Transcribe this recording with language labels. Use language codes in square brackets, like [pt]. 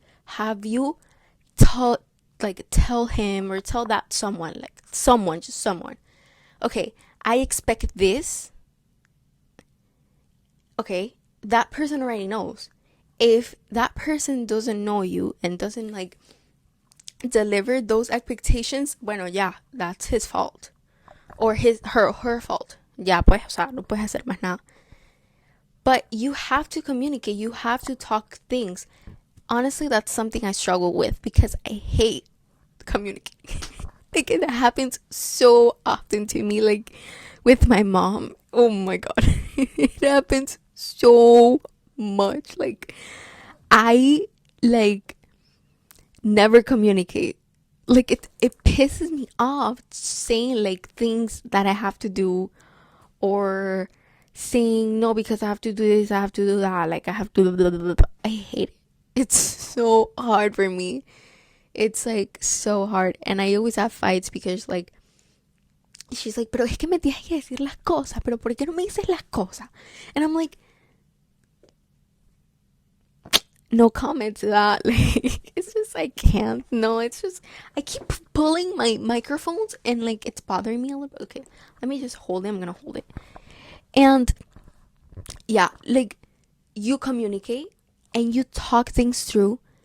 [en] Have you tell him or tell that someone, like someone, just someone, okay, I expect this. Okay, that person already knows. If that person doesn't know you and doesn't like deliver those expectations, bueno, yeah, that's his fault, or her fault. [es] Ya, pues, o sea, no puedes hacer más nada. [en] But you have to communicate. You have to talk things. Honestly, that's something I struggle with because I hate communicating. Like, it happens so often to me, like with my mom. Oh my god. It happens so much. Like, I like never communicate. Like, it pisses me off saying like things that I have to do, or saying no because I have to do this, I have to do that, like I have to blah, blah, blah, blah. I hate it. It's so hard for me. It's like so hard, and I always have fights because like she's like, [es] pero es que me tienes que decir las cosas, pero ¿por qué no me dices las cosas? [en] And I'm like, no comment to that. Like, it's just, I can't. No, it's just, I keep pulling my microphones and like it's bothering me a little bit. Okay, let me just hold it. I'm gonna hold it. And yeah, like, you communicate and you talk things through.